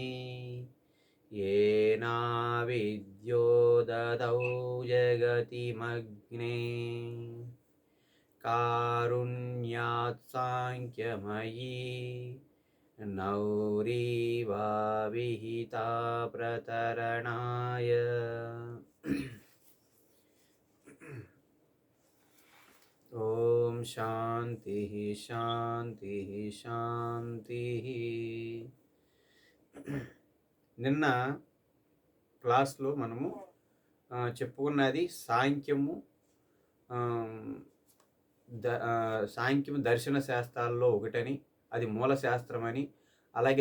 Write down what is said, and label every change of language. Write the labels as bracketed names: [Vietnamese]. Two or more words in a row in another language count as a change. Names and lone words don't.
[Sanskrit] येनाविद्यो ददौ जगतिमग्ने कारुण्यात् सांख्यमयी नौरीवा विहिता प्रतरणाय। ओम शांति शांति शांति। [Telugu] నిన్న క్లాస్లో మనము చెప్పుకున్నది సాంఖ్యము సాంఖ్యము దర్శన శాస్త్రాల్లో ఒకటని, అది మూల శాస్త్రమని, అలాగే